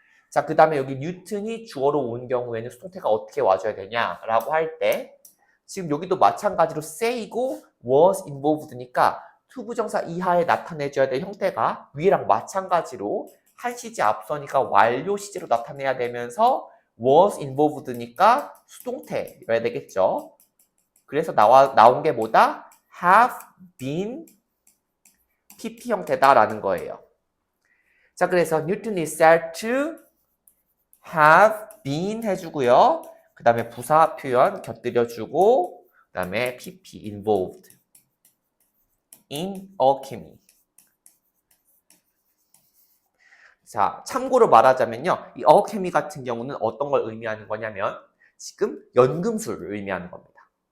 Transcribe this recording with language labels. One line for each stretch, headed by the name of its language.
Korean: 자, 그 다음에 여기 뉴턴이 주어로 온 경우에는 수동태가 어떻게 와줘야 되냐라고 할 때, 지금 여기도 마찬가지로 say고
English: was involved
Korean: 니까 투부정사 이하에 나타내줘야 될 형태가 위랑 마찬가지로 한 시제 앞서니까 완료 시제로 나타내야 되면서 was involved니까 수동태여야 되겠죠. 그래서 나온 게 뭐다? have been PP 형태다라는 거예요. 자, 그래서
English: Newton is said to have been
Korean: 해주고요. 그 다음에 부사 표현 곁들여주고, 그 다음에 PP
English: involved in alchemy.
Korean: 자, 참고로 말하자면요, 이 alchemy 같은 경우는 어떤 걸 의미하는 거냐면 지금 연금술을 의미하는 겁니다.